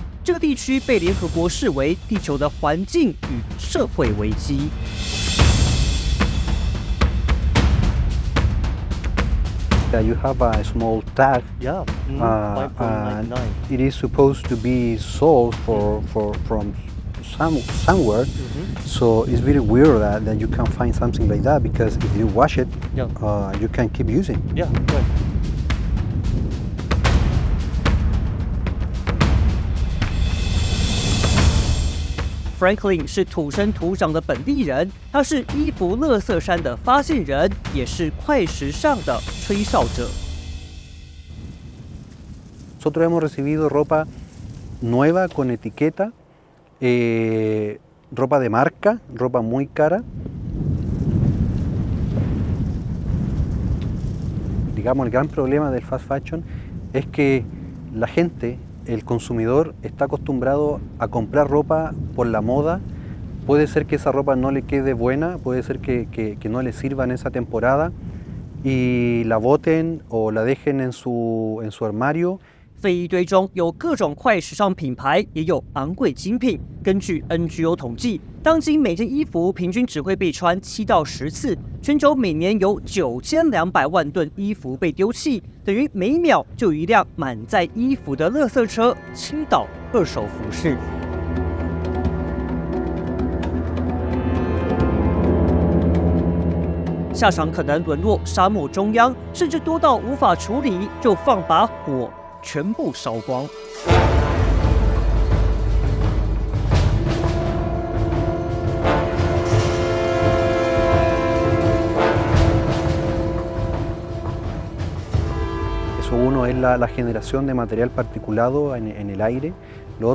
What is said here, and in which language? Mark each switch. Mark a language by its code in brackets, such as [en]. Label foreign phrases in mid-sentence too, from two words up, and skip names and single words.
[zh] 这个地区被联合国视为地球的环境与社会危机。 [en] You have a small tag. Yeah, 5.99. It is supposed to be sold from somewhere. So it's very weird that you can find something like that because if you wash it, you can keep using. Yeah, right. [zh] Franklin 是土生土长的本地人，他是衣服垃圾山的发现人，也是快时尚的吹哨者。 [es] Nosotros hemos recibido ropa nueva con etiqueta, ropa de marca, ropa muy cara. Digamos, el gran problema del [en] fast fashion [es] es que la gente...El consumidor está acostumbrado a comprar ropa por la moda. Puede ser que esa ropa no le quede buena, puede ser que no le sirva en esa temporada y la boten o la dejen en su armario. [zh] 废衣堆中有各种快时尚品牌，也有昂贵精品。根据 NGO 统计，当今每件衣服平均只会被穿7到10次，全球每年有9200万吨衣服被丢弃，等于每秒就有一辆满载衣服的垃圾车倾倒二手服饰。下场可能沦落沙漠中央，甚至多到无法处理，就放把火。全部烧光。 [es] Eso uno es la generación de material particulado en el aire, lo